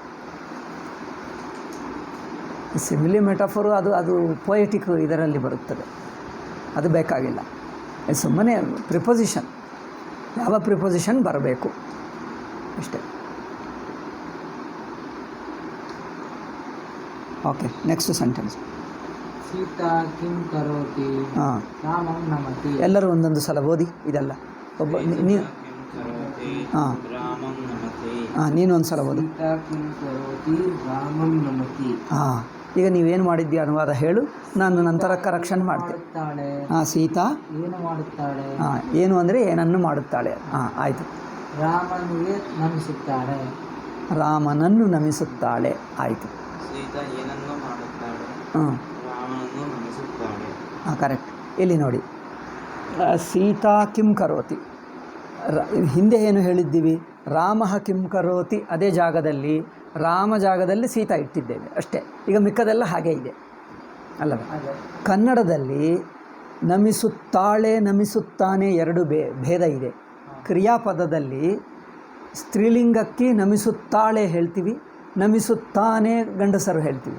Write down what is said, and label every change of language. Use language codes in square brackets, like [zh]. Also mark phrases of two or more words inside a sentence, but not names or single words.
[en] simile metaphor [kn] ಅದು ಪೊಯೆಟಿಕ್ ಇದರಲ್ಲಿ ಬರುತ್ತದೆ, ಅದು ಬೇಕಾಗಿಲ್ಲ. ಸುಮ್ಮನೆ ಪ್ರಿಪೊಸಿಷನ್. ಯಾವ ಪ್ರಿಪೊಸಿಷನ್ ಬರಬೇಕು ಅಷ್ಟೇ. [en] okay, next sentence. [sa] ಸೀತಾ ಕಿಂ ಕರೋತಿ ಹಾಂ, ರಾಮಂ ನಮತಿ. [kn] ಎಲ್ಲರೂ ಒಂದೊಂದು ಸಲ ಓದಿ ಇದೆಲ್ಲ. ಒಬ್ಬ ನೀವು ಹಾಂ ಹಾಂ, ನೀನು ಒಂದು ಸಲ ಓದು. [sa] ಸೀತಾ ಕಿಂ ಕರೋತಿ ರಾಮಂ ನಮತಿ. [kn] ಹಾಂ, ಈಗ ನೀವೇನು ಮಾಡಿದ್ದೀಯ ಅನುವಾದ ಹೇಳು, ನಾನು ನಂತರ ಕರೆಕ್ಷನ್ ಮಾಡ್ತೇನೆ. ಮಾಡುತ್ತಾಳೆ. ಹಾಂ, ಸೀತಾ ಏನು ಮಾಡುತ್ತಾಳೆ? ಹಾಂ, ಏನು ಅಂದರೆ ಏನನ್ನು ಮಾಡುತ್ತಾಳೆ. ಹಾಂ, ಆಯಿತು. ರಾಮನಿಗೆ ನಮಿಸುತ್ತಾಳೆ. ರಾಮನನ್ನು ನಮಿಸುತ್ತಾಳೆ. ಆಯಿತು. ಸೀತಾ ಏನನ್ನು ಮಾಡುತ್ತಾಳೆ, ಹ್ಞೂ, ರಾಮನನ್ನು ನಮಿಸುತ್ತಾಳೆ. ಹಾಂ, ಕರೆಕ್ಟ್. ಇಲ್ಲಿ ನೋಡಿ, [sa] ಸೀತಾ ಕಿಂ ಕರೋತಿ. [kn] ಹಿಂದೆ ಏನು ಹೇಳಿದ್ದೀವಿ? [sa] ರಾಮ ಕಿಂ ಕರೋತಿ, [kn] ಅದೇ ಜಾಗದಲ್ಲಿ ರಾಮ ಜಾಗದಲ್ಲಿ ಸೀತಾ ಇಟ್ಟಿದ್ದೇವೆ ಅಷ್ಟೇ. ಈಗ ಮಿಕ್ಕದೆಲ್ಲ ಹಾಗೇ ಇದೆ ಅಲ್ಲವೇ? ಅದೇ. ಕನ್ನಡದಲ್ಲಿ ನಮಿಸುತ್ತಾಳೆ, ನಮಿಸುತ್ತಾನೆ ಎರಡು ಭೇದ ಇದೆ. ಕ್ರಿಯಾಪದದಲ್ಲಿ ಸ್ತ್ರೀಲಿಂಗಕ್ಕೆ ನಮಿಸುತ್ತಾಳೆ ಹೇಳ್ತೀವಿ, ನಮಿಸುತ್ತಾನೆ ಗಂಡಸರು ಹೇಳ್ತೀವಿ.